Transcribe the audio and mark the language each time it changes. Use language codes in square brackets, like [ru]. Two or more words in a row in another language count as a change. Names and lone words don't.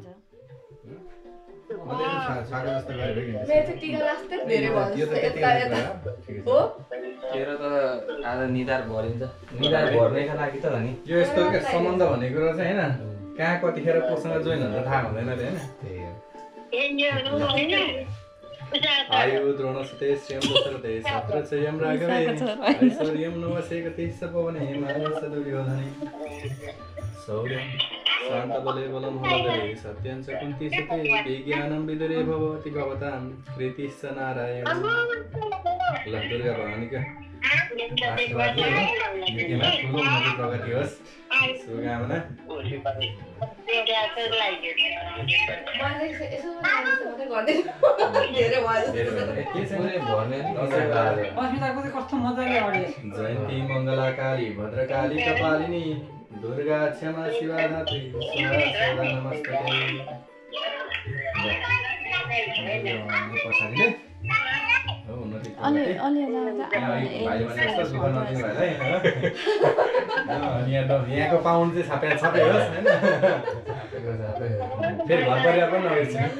[ne] मैले छाडे जस्तो गरेर मेरो चाहिँ टिका लास्टै धेरै भयो यो त जस्तो त्यति यता गरेर यता ठिकै छ हो तेरो त आज निधार भरिन्छ निधार भर्नेका लागि त हो नि यो यस्तो के सम्बन्ध भन्ने कुरो चाहिँ हैन कहाँ कतिखेर कोसँग जोइन हुन्छ थाहा हुँदैन रे हैन त्यही हो [sa] आयु द्रोणसुते श्रियं दशरथे छत्रच्छयं राघवे ऐश्वर्यं नवसेकते सपवने मानसदुर्योधने शौर्यं शान्तबले बलं हलधरे सत्यं च कुन्तीसुते विज्ञानं विदुरे भवति भवतां कृतिश्च नारायण [ne] ल दुर्गा भवानीका आशीर्वादले युकेमा ठुलो उन्नति प्रगति होस् शुभकामना मैले यसो मात्रै गर्दैन धेरै भयो जस्तो भर्ने कस्तो मजाले अडियो [sa] जयन्ती मङ्गलाकाली भद्रकाली कपालिनी दुर्गा क्षमा शिवा धात्री सदा नमस्ते [ne] पछाडि हो उन्नति अलि यहाँको पाउन्ड चाहिँ छापे होस् होइन फेरि घर परिवार पनि नबिर्सिनु